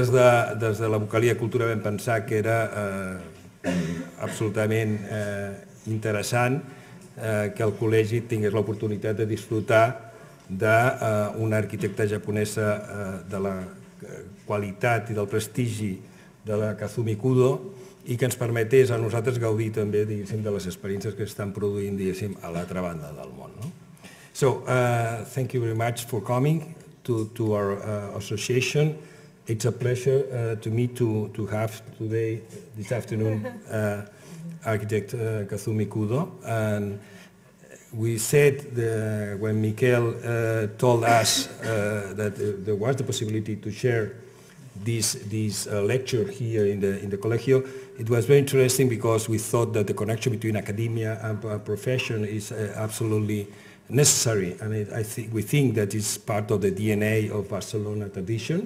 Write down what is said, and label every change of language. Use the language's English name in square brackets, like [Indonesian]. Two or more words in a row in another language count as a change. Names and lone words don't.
[Catalan] des de la Vocalia Cultura vam pensar que era absolutament interessant que el col·legi tingués l'oportunitat de disfrutar d'una arquitecta japonesa de la qualitat i del prestigi de la Kazumi Kudo i que ens permetés a nosaltres gaudir també de les experiències que estan produint a l'altra banda del món. [English] So, thank you very much for coming to our association. It's a pleasure to me to have today, this afternoon, architect Kazumi Kudo. And we said when Miquel told us that there was the possibility to share this lecture here in the Colegio, it was very interesting because we thought that the connection between academia and profession is absolutely necessary, and we think that it's part of the DNA of Barcelona tradition.